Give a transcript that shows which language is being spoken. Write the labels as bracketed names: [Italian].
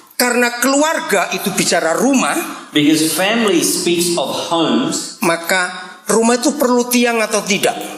[Indonesian] Karena keluarga itu bicara rumah, [English] Because family speaks of homes, [Indonesian] maka rumah itu perlu tiang atau tidak?